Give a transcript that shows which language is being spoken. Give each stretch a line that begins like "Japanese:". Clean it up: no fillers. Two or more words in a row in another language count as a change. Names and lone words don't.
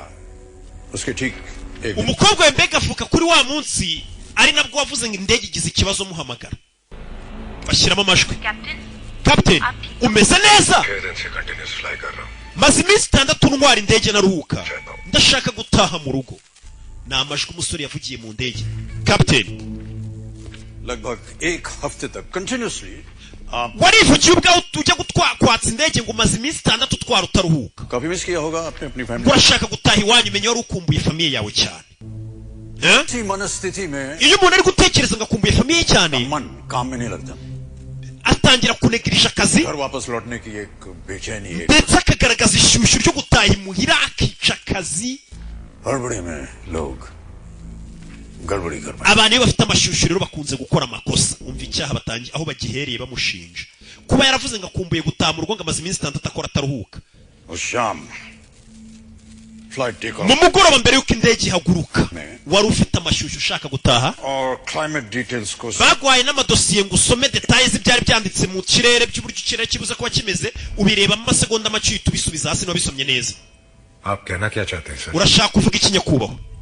Kinyarwanda: umukobwa wembega avuka kuri wa munsi ari nabwo wavuze ngo indege igize ikibazo muhamagara bashyiramo amajwi Captain umeze neza maze iminsi 6 ntwara indege naruhuka ndashaka gutaha mu rugo ni amajwi umusore yavugiye mu ndege Captain
Hindi: लगभग एक हफ्ते तक continuously
Kinyarwanda: warivugiye ubwawe ujya kwatsa indege ngo umaze iminsi 6 utwara utaruhuka
Hindi: काफी मिस किया होगा अपने अपनी फैमिली
Kinyarwanda: urashaka gutaha iwanyu umenye wari ukumbuye famiye yawe cyane
Hindi: मनस्थिति में
Kinyarwanda: iyo umuntu ari gutekereza ngo akumbuye famiye cyane
Hindi: मन काम में नहीं लगता
Kinyarwanda: atangira kunegirisha akazi
Hindi: घर वापस लौटने की एक बेचैनी है
Kinyarwanda: ndetse akagaragaza ishyushyu ryo gutaha imuhira akica akazi
Hindi: हड़बड़ी में लोग गड़बड़ी कर
Kinyarwanda: abantu bafite amashyushyu rero bakunze gukora amakosa umva icyaha batangiye aho bagihereye bamushinja kuba yaravuze ngo akumbuye gutaha mu rugo ngo amaze iminsi 6 akora ataruhuka mu mugoroba mbere y'uko indege ihaguruka wari ufite amashyushyu ushaka gutaha bagwaye n'amadosiye ngo usome detaye z'ibyari byanditse mu kirere by'uburyo ikirere kibuze kuba kimeze ubireba mu masegonda make uhita ubisubiza hasi n'abisomye neza urashaka kuvuga iki nyakubahwa